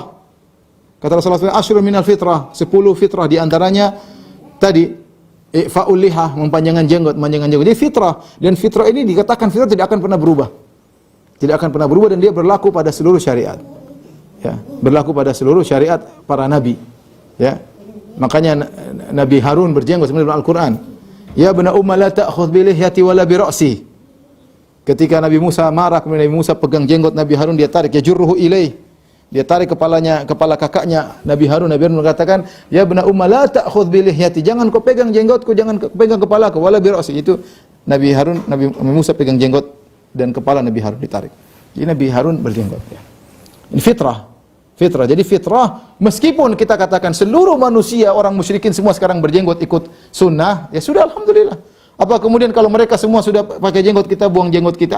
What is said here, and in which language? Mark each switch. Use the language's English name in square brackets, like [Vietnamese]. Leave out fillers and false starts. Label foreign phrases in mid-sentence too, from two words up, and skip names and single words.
[Indonesian] Kata Rasulullah SAW, [Arabic] عشر من الفطرة, [Indonesian] 10 fitrah di antaranya tadi [Arabic] إعفاء اللحى, [Indonesian] memanjangkan jenggot. Jadi fitrah, dan fitrah ini dikatakan fitrah tidak akan pernah berubah. Tidak akan pernah berubah, dan dia berlaku pada seluruh syariat. Ya, berlaku pada seluruh syariat para nabi. Ya. Makanya Nabi Harun berjenggot sebenarnya dalam Al-Qur'an. [Arabic] يا ابن أم لا تأخذ بلحيتي ولا برأسي. [Indonesian] Ketika Nabi Musa marah, kemudian Nabi Musa pegang jenggot Nabi Harun, dia tarik, [Arabic] يجره إليه. [Indonesian] Dia tarik kepala kakaknya Nabi Harun. Nabi Harun mengatakan, [Arabic] "يا ابن أم لا تأخذ بلحيتي." [Indonesian] Jangan kau pegang jenggotku, jangan kau pegang kepalaku, [Arabic] ولا برأسي. [Indonesian] Itu Nabi Musa pegang jenggot dan kepala Nabi Harun ditarik. Jadi Nabi Harun berjenggot, ya. Ini fitrah. Fitrah. Jadi fitrah, meskipun kita katakan seluruh manusia, orang musyrikin semua sekarang berjenggot ikut sunnah, ya sudah, alhamdulillah. Apa kemudian kalau mereka semua sudah pakai jenggot, kita buang jenggot kita?